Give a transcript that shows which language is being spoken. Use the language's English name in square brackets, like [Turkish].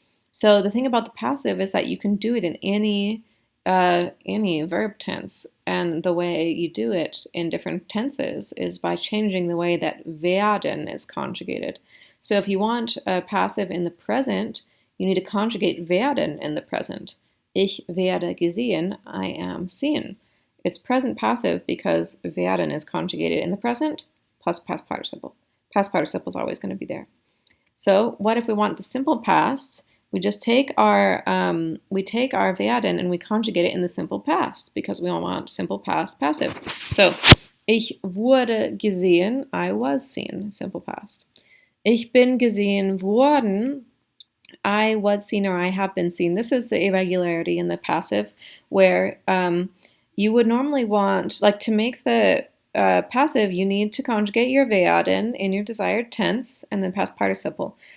[English] So the thing about the passive is that you can do it in any verb tense, and the way you do it in different tenses is by changing the way that werden is conjugated. So if you want a passive in the present, you need to conjugate werden in the present. [German] Ich werde gesehen, [English] I am seen. It's present passive because werden is conjugated in the present plus past participle. Past participle is always going to be there. So what if we want the simple past? We just take our werden and we conjugate it in the simple past because we want simple past passive. So [German] ich wurde gesehen, [English] I was seen, simple past. [German] Ich bin gesehen worden, [English] I was seen or I have been seen. This is the irregularity in the passive where you would normally want, like to make the passive, you need to conjugate your werden in your desired tense and then past participle.